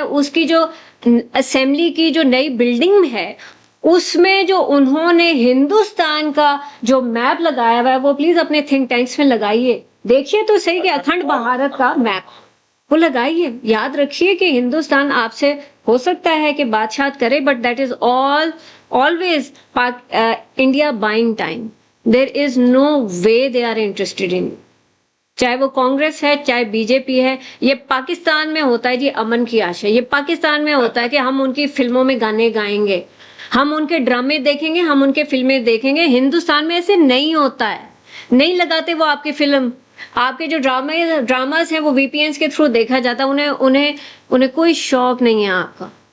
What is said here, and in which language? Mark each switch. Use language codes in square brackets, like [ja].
[ur] اس کی جو اسمبلی کی جو نئی بلڈنگ ہے اس میں جو انہوں نے ہندوستان کا جو میپ لگایا ہوا ہے وہ پلیز اپنے تھنک ٹینکس میں لگائیے, دیکھیے تو صحیح کہ اکھنڈ بھارت کا میپ وہ لگائیے. یاد رکھیے کہ ہندوستان آپ سے ہو سکتا ہے کہ بادشاہت کرے, [en] But that is always India buying time. There is no way they are interested in. [ur] چاہے وہ کانگریس ہے چاہے بی جے پی ہے, یہ پاکستان میں ہوتا ہے جی امن کی آشا, یہ پاکستان میں ہوتا ہے کہ ہم ان کی فلموں میں گانے گائیں گے, ہم ان کے ڈرامے دیکھیں گے, ہم ان کے فلمیں دیکھیں گے. ہندوستان میں ایسے نہیں ہوتا ہے, نہیں لگاتے وہ آپ کی فلم. آپ کے جو ڈراماز ہیں وہ وی پی اینس کے تھرو دیکھا جاتا ہے, انہیں کوئی شوق نہیں ہے آپ کا.